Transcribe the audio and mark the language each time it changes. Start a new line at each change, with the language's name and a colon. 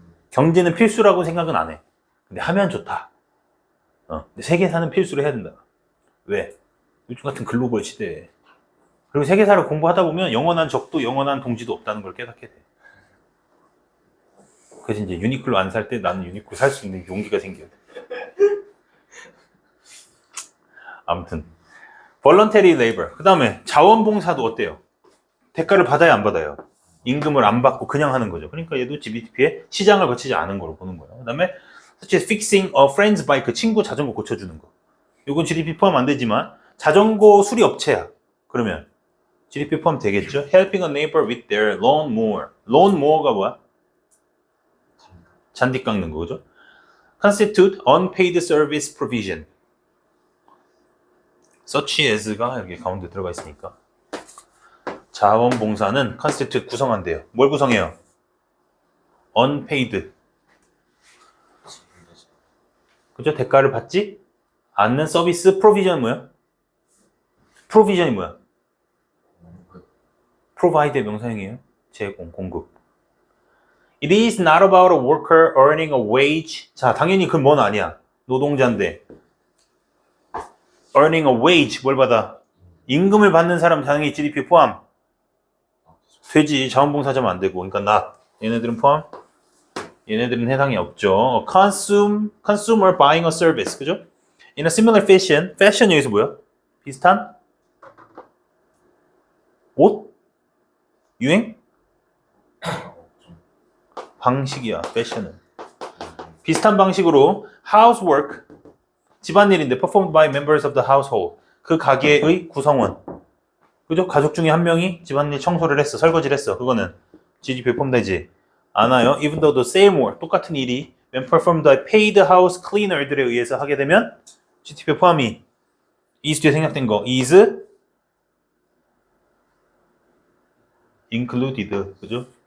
Korean: 경제는 필수라고 생각은 안 해. 근데 하면 좋다. 근데 세계사는 필수로 해야 된다. 왜? 요즘 같은 글로벌 시대에. 그리고 세계사를 공부하다 보면 영원한 적도 영원한 동지도 없다는 걸 깨닫게 돼. 그래서 이제 유니클로 안 살 때 나는 유니클로 살 수 있는 용기가 생겨요. 아무튼 voluntary labor. 그 다음에 자원봉사도 어때요? 대가를 받아야 안 받아요? 임금을 안 받고 그냥 하는 거죠. 그러니까 얘도 GDP에 시장을 거치지 않은 거로 보는 거예요. 그 다음에
English: such as fixing a friend's bike.
Korean: 친구 자전거 고쳐주는 거. 이건 GDP 포함 안 되지만 자전거 수리 업체야. 그러면 GDP 포함 되겠죠?
English: Helping a neighbor with their lawnmower.
Korean: lawnmower가 뭐야? 잔디 깎는 거죠.
English: Constitute unpaid service provision.
Korean: such as가 여기 가운데 들어가 있으니까 자원봉사는 constitute 구성한대요. 뭘 구성해요? unpaid. 그죠? 대가를 받지 않는 서비스. provision 뭐야? provision이 뭐야? provide의 명사형이에요. 제공, 공급.
English: It is not about a worker earning a wage.
Korean: 자, 당연히 그건 뭔 아니야. 노동자인데. earning a wage. 뭘 받아? 임금을 받는 사람 당연히 GDP 포함. 되지. 자원봉사자면 안 되고. 그러니까 not. 얘네들은 포함? 얘네들은 해당이 없죠.
English: consumer buying a service.
Korean: 그죠?
English: In a similar fashion.
Korean: fashion 여기서 뭐야? 비슷한? 옷? 유행? 방식이야. fashion은. 비슷한 방식으로 housework. 집안일인데
English: performed by members of the household.
Korean: 그 가게의 구성원. 그죠? 가족 중에 한 명이 집안일 청소를 했어. 설거지를 했어. 그거는 GDP에 포함되지 않아요.
English: Even though the same work,
Korean: 똑같은 일이
English: when performed by paid house cleaner들에 의해서
Korean: 하게 되면 GDP에 포함이
English: is
Korean: 뒤에 생략된 거
English: is included.
Korean: 그죠?